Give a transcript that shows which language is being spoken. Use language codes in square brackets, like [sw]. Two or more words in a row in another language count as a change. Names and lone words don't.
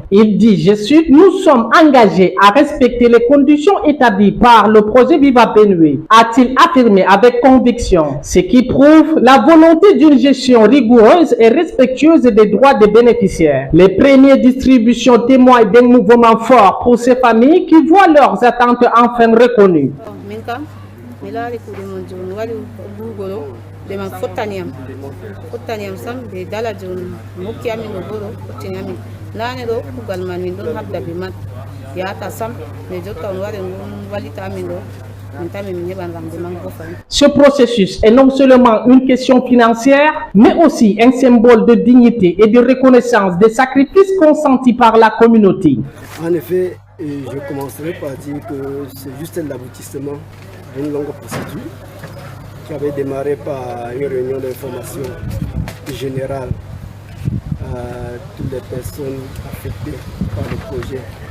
[fr] Il dit, je cite, « Nous sommes engagés à respecter les conditions établies par le projet Biba Benue », a-t-il affirmé avec conviction, ce qui prouve la volonté d'une gestion rigoureuse et respectueuse des droits des bénéficiaires. Les premières distributions témoignent d'un mouvement fort pour ces familles qui voient leurs attentes enfin reconnues. [ff] Dema fotaniam sam be dala jon mukki amin do boro fotini amin nane do kugal man min don habda be mat yata sam ne jotta on ware walita amin do. [fr] Ce processus est non seulement une question financière, mais aussi un symbole de dignité et de reconnaissance des sacrifices consentis par la communauté. En effet, je commencerai par dire que c'est juste l'aboutissement d'une longue procédure qui avait démarré par une réunion d'information générale à toutes les personnes affectées par le projet.